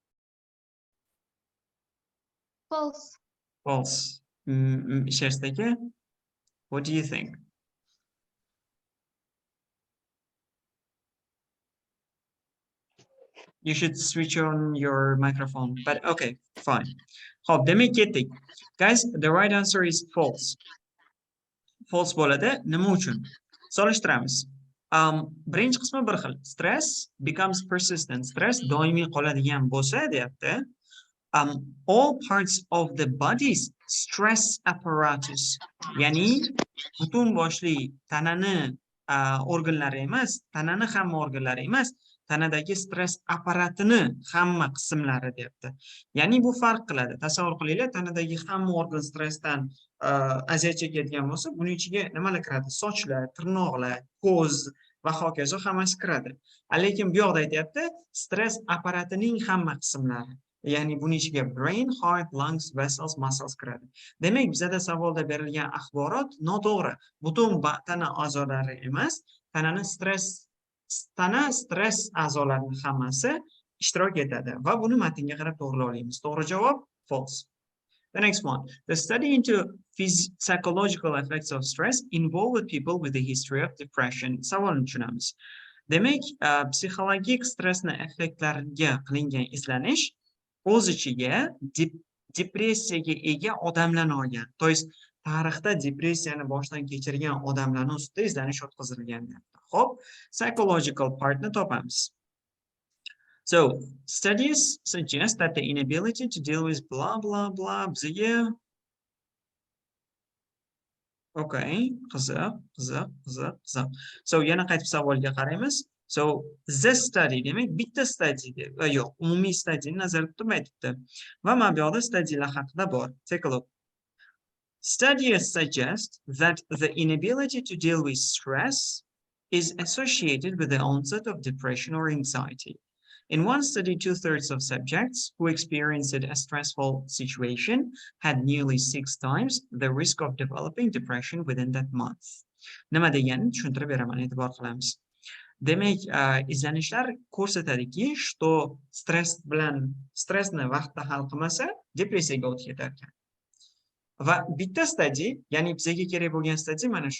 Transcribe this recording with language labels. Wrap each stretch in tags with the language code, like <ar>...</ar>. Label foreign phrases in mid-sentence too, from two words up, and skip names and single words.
<en>False. False. Shersteke? What do you think? You should switch on your microphone, but okay, fine.</en> <uz>Hop, demek ketdik.</uz> <en>Guys, the right answer is false.</en> <uz>False bo'ladi. Nima uchun? Solishtiramiz. Birinchi qismi bir xil.</uz> <en>Stress becomes persistent.</en> <uz>Stress doimiy qoladigan bo'lsa, deyapti.</uz> <en>All parts of the body's stress apparatus,</en> <uz>ya'ni butun boshli tanani organlari emas, tanani hamma organlari emas, tanadagi stress apparatini hamma qismlari deyapti. Ya'ni bu farq qiladi. Tasavvur qilinglar, tanadagi hamma organ stressdan aziyat chekadigan bo'lsa, buning ichiga nimalar kiradi? Sochlar, tirnoqlar, ko'z va hokazo hammasi kiradi. Lekin bu yoqda aytayapti, stress apparatining hamma qismlari. Ya'ni buning ichiga</uz> <en>brain, heart, lungs, vessels, muscles</en> <uz>kiradi. Demak, bizda savolda berilgan axborot noto'g'ri. Butun tana a'zolari emas, tana stress a'zolarining hammasi ishtirok etadi va buni matnga qarab to'g'rilaymiz. To'g'ri javob false.</uz> <en>The next one. The study into psychological effects of stress involved people with a history of depression.</en> <uz>Savolni tushunamiz. Demak, psixologik stressni effektlariga qilingan izlanish o'z ichiga depressiyaga ega odamlarni olgan.</uz> <ru>To есть,</ru> <uz>tarixda depressiyani boshdan kechirgan odamlarning ustida izlanish o'tkazilgan. Xo'p,</uz> <en>psychological partni</en> <uz>topamiz.</uz> <en>So, studies suggest that the inability to deal with blah, blah, blah,</en> <uz>bizga... Okay, qiziq. So, yana qaytib savolga qaraymiz.</uz> <en>So, the study,</en> <uz>demak, bitta study, yo'q, umumiy studyni nazarda tutib aytibdi. Va mana bu yoqda studylar haqida bor.</uz> <en>Take a look. Studies suggest that the inability to deal with stress is associated with the onset of depression or anxiety. In one study, 2/3 of subjects who experienced a stressful situation had nearly 6 times the risk of developing depression within that month.</en> <uz>Nima deganini tushuntirib beraman, e'tibor qilamiz. Demak, izlanishlar ko'rsatadiki, что stressni vaqtda hal qilmasa, depressiyaga o'tib ketar ekan. Va bitta study, ya'ni bizga kerak bo'lgan study mana shu.</uz>